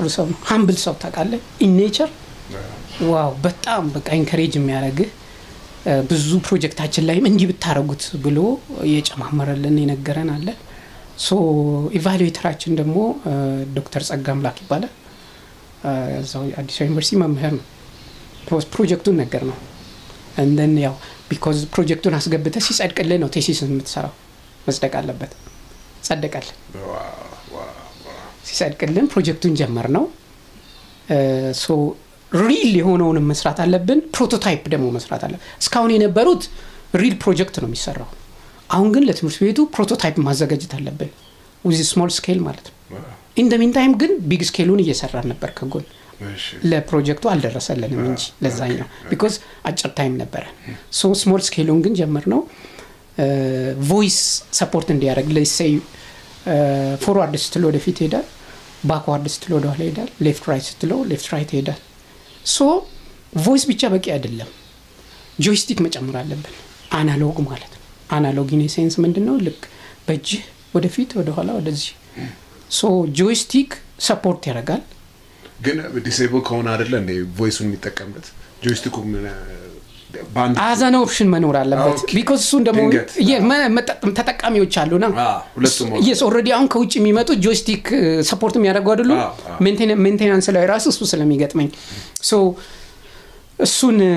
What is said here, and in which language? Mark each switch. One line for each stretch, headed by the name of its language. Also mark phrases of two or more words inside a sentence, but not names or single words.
Amharic: ሰው ነው ሃምብል ሰው ታውቃለህ
English: in nature
Amharic: ዋው በጣም በቃ ኢንከሬጅ የሚያደርግ ብዙ ፕሮጀክታችን ላይም እንዲህ ብታረጉት ብሎ የጨማመረልን የነገረን አለ ሶ ኢቫሉዌተራችን ደግሞ ዶክተር ጸጋምላክ ይባላል እዛው አዲስ ዩኒቨርሲቲ መምህር ነው ፕሮጀክቱን ነገር ነው
English: and then
Amharic: ያው because ፕሮጀክቱን አስገብተ ሲጸድቅልህ ነው ቴሲስ የምትሰራው መስደቅ አለበት ጸደቃል ሲጸድቅልን ፕሮጀክቱን ጀመር ነው ሶ ሪል የሆነውን መስራት አለብን ፕሮቶታይፕ ደግሞ መስራት አለ እስካሁን የነበሩት ሪል ፕሮጀክት ነው የሚሰራው አሁን ግን ለትምህርት ቤቱ ፕሮቶታይፕ ማዘጋጀት አለብን
English: with small scale
Amharic: ማለት ነው
English: in the meantime
Amharic: ግን
English: big scale
Amharic: እየሰራን ነበር ከጎን ለፕሮጀክቱ አልደረሰልንም እንጂ ለዛኛው because አጭር ታይም ነበር so
English: small scale-
Amharic: ን ግን ጀመርነው ቮይስ ሰፖርት እንዲያደርግ
English: let's say forward
Amharic: ስትል ወደፊት ይሄዳል backward ስትል ወደ ኋላ ይሄዳል
English: left right
Amharic: ስትል
English: left right
Amharic: ይሄዳል so ቮይስ ብቻ በቂ አይደለም ጆይስቲክ መጨመር አለብን አናሎግ ማለት ነው አናሎግ
English: in sense
Amharic: ምንድነው ልክ በእጅ ወደፊት ወደ ኋላ ወደዚህ
English: so joystick support
Amharic: ያደርጋል ግን ዲሴብል ከሆነ አይደለ እንደ ቮይሱን የሚጠቀምበት ጆይስቲኩ ባንድ አዛና ኦፕሽን መኖር አለበት because እሱ ደግሞ ተጠቃሚዎች አሉና ሁለቱም
English: yes already
Amharic: አሁን ከውጭ የሚመጡ ጆይስቲክ ሰፖርት የሚያደርጉ አይደሉ ሜንቴናንስ ላይ ራሱ እሱ ስለሚገጥመኝ so እሱን